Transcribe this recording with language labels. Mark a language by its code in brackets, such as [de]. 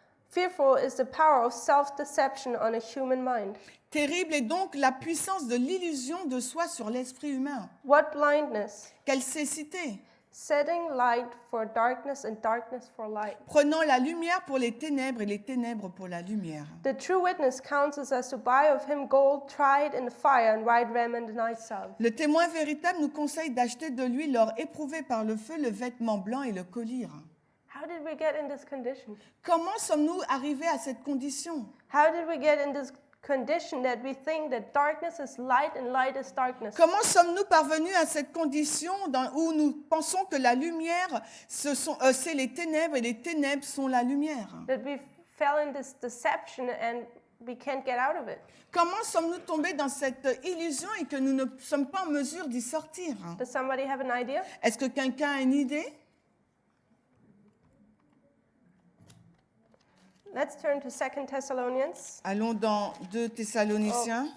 [en] Fearful is the power of self-deception on a human mind. [fr] Terrible est donc la puissance de l'illusion de soi sur l'esprit humain. [en] What blindness! [fr] Quelle cécité! [en] setting light for darkness and darkness for light. [fr] Prenant la lumière pour les ténèbres et les ténèbres pour la lumière. [en] The true witness counsels us to buy of him gold tried in the fire and white raiment and eye salve. [fr] Le témoin véritable nous conseille d'acheter de lui l'or éprouvé par le feu, le vêtement blanc et le collier. [en] How did we get in this condition? [fr] Comment sommes-nous arrivés à cette condition? [en] How did we get in this condition that we think that darkness is light and light is darkness? [fr] Comment sommes-nous parvenus à cette condition où nous pensons que la lumière, c'est les ténèbres et les ténèbres sont la lumière? [en] That we fell in this deception and we can't get out of it. [fr] Comment sommes-nous tombés dans cette illusion et que nous ne sommes pas en mesure d'y sortir? [en] Does somebody have an idea? [fr] Est-ce que quelqu'un a une idée? [en] Let's turn to 2 Thessalonians. [fr] Allons dans 2 Thessaloniciens,